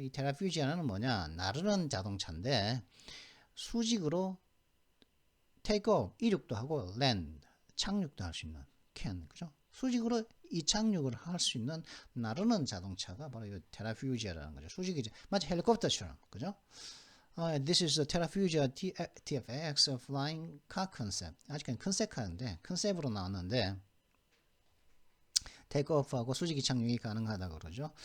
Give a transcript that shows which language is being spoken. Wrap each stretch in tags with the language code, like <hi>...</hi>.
<ko>이 테라퓨지아는 뭐냐? 나르는 자동차인데 수직으로 테이크오프 이륙도 하고 랜드 착륙도 할 수 있는 그죠? 수직으로 이착륙을 할 수 있는 나르는 자동차가 바로 이 테라퓨지아라는 거죠. 수직이지. 마치 헬리콥터처럼, 그죠?</ko> <en>This is the Terrafugia TFX Flying Car Concept.</en> <ko>아직은 컨셉카인데 컨셉으로 나왔는데 테이크오프하고 수직이 착륙이 가능하다고 그러죠.</ko>